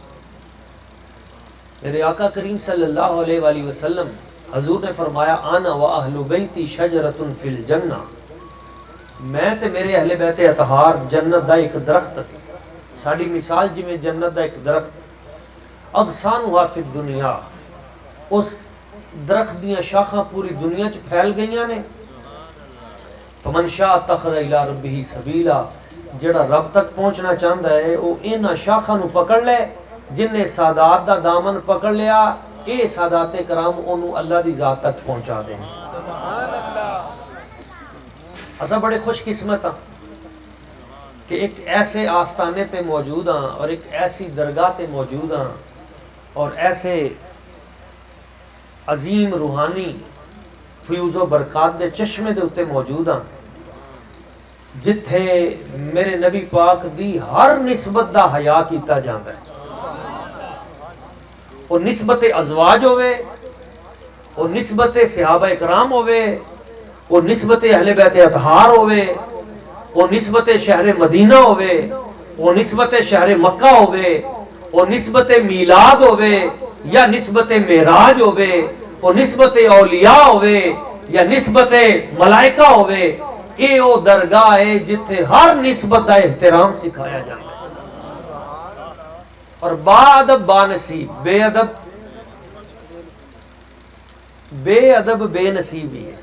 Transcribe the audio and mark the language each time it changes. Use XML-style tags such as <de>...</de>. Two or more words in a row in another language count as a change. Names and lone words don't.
<pa>میرے آقا کریم</pa> <ar>صلی اللہ علیہ وآلہ وسلم</ar> <pa>حضور نے فرمایا</pa> <ar>انا و اہل بیتی شجرۃ فی الجنہ</ar> <pa>میں تے میرے اہل بیت اطہار جنت دا ایک درخت، ساڑی مثال جی میں جنت دا ایک درخت،</pa> <ar>اغصانها فی الدنیا،</ar> <pa>اس درخت دیاں شاخاں پوری دنیا چ پھیل گئیاں نے،</pa> <ar>فمن شاء اتخذ الی ربہ سبیلا،</ar> <pa>جڑا رب تک پہنچنا چاہتا ہے وہ انہاں شاخاں نو پکڑ لے، جن نے سادات دا دامن پکڑ لیا، اے سادات کرام انہوں اللہ دی ذات تک پہنچا دیں۔ اسا بڑے خوش قسمت ہاں کہ ایک ایسے آستانے تے موجود ہاں اور ایک ایسی درگاہ تے موجود ہاں اور ایسے عظیم روحانی فیوز و برکات دے چشمے دے اتے موجود ہاں جتھے میرے نبی پاک دی ہر نسبت دا حیا کیتا جاندہ ہے، وہ نسبت ازواج ہوئے، وہ نسبت صحابہ اکرام ہوئے، وہ نسبت اہل بیت اطہار ہوئے، وہ نسبت شہر مدینہ ہوئے، وہ نسبت شہر مکہ ہوئے، وہ نسبت میلاد ہوئے یا نسبت معراج ہوئے، وہ نسبت اولیاء ہوئے یا نسبت ملائکہ ہوئے، اے او درگاہ ہے جتھے</pa> <ur>ہر نسبت کا احترام سکھایا جاتا ہے،</ur> <pa>اور با ادب با نصیب، بے ادب بے نصیبی ہے۔</pa>